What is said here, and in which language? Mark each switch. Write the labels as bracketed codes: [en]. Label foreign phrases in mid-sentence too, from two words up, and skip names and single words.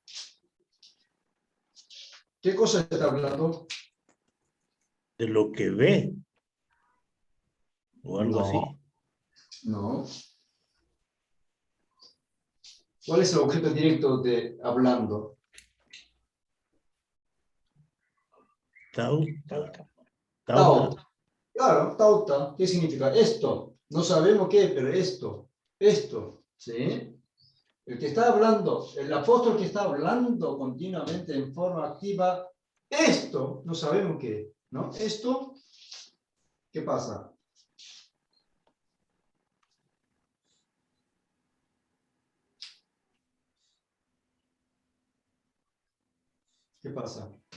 [es] ¿Qué cosa está hablando? de lo que ve o algo no, así. No. ¿Cuál es el objeto directo de hablando? Tauta. Tauta. Claro, tauta. ¿Qué significa? Esto. No sabemos qué, pero esto. Esto. ¿Sí? El que está hablando, el apóstol que está hablando continuamente en forma activa, esto, no sabemos qué, ¿no? Esto, ¿qué pasa? ¿Qué pasa?